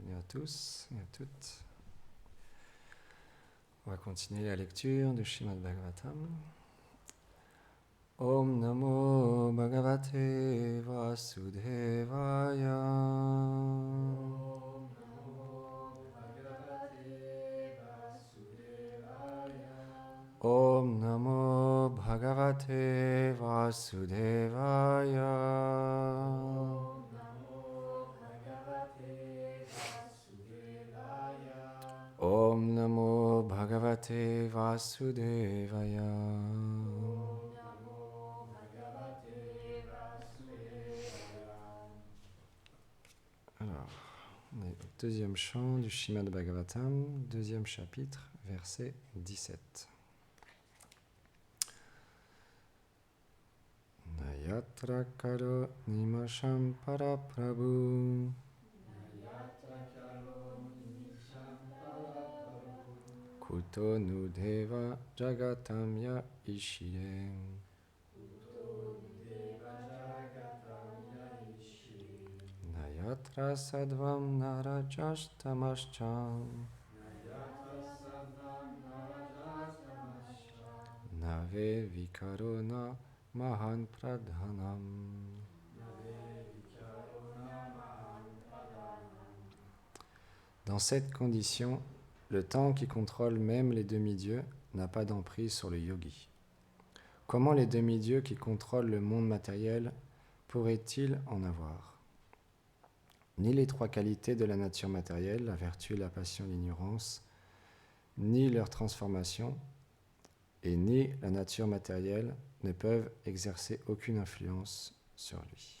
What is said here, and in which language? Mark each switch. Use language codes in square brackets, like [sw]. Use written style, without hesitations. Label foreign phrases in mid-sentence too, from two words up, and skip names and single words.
[fr] tous et à toutes. On va continuer la lecture du Srimad Bhagavatam. [sa] Om Namo Bhagavate Vasudevaya. Om Namo Bhagavate Vasudevaya. Om Namo Bhagavate Vasudevaya. Om Namo Bhagavate Vasudevaya. Om Namo Bhagavate Vasudevaya. Om Namo Bhagavate Vasudevaya. [fr] Alors, on est au deuxième chant du Srimad Bhagavatam, deuxième chapitre, verset 17. [sa] Nayatra karo nimasham paraprabhu Nayatra karo nimisham paraprabhu. kuto nudeva jagatam ya ishire. Kuto nudeva jagatam yaishire. Nayatra sadvam narajashtamascha Nayatra sadvam narajastamascha. nave vikaro na mahan pradhanam. Nave vikarona maham pradhanam. [fr] Dans cette condition, le temps qui contrôle même les demi-dieux n'a pas d'emprise sur le yogi. Comment les demi-dieux qui contrôlent le monde matériel pourraient-ils en avoir ? Ni les trois qualités de la nature matérielle, la vertu, la passion, l'ignorance, ni leur transformation, et ni la nature matérielle ne peuvent exercer aucune influence sur lui.